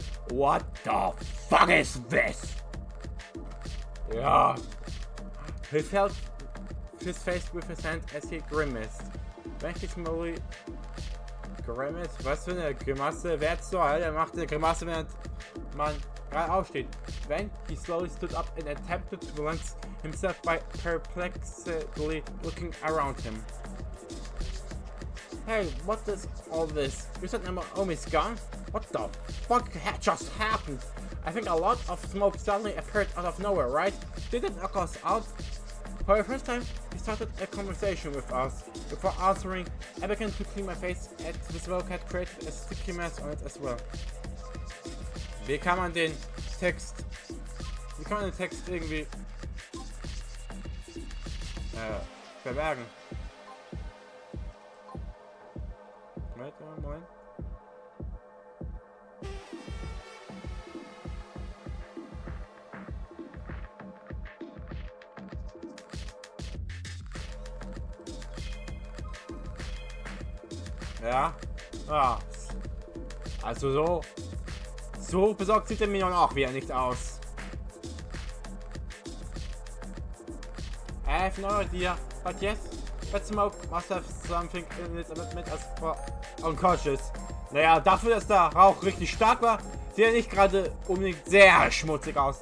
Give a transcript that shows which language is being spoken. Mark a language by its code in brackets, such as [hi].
[en] What the fuck is this? Yeah. He felt his face with his hand as he grimaced. When he slowly grimaced? [de] Was für eine Grimasse? Wer zur Hölle macht eine Grimasse, während man gerade aufsteht? [en] When he slowly stood up and attempted to balance himself by perplexedly looking around him. Hey, what is all this? You said Naomi's gone? What the fuck just happened? I think a lot of smoke suddenly appeared out of nowhere, right? Did it knock us out? For the first time, he started a conversation with us. Before answering, I began to clean my face as the smoke had created a sticky mess on it as well. [de] Wie kann man den Text irgendwie verbergen? Moment. Ja. Ah. Also so besorgt sieht der Minion auch wieder nicht aus. [en] I have no idea, but yes, that smoke must have something in it that made us unconscious. [de] Naja, dafür, dass der Rauch richtig stark war, sieht er nicht gerade unbedingt sehr schmutzig aus.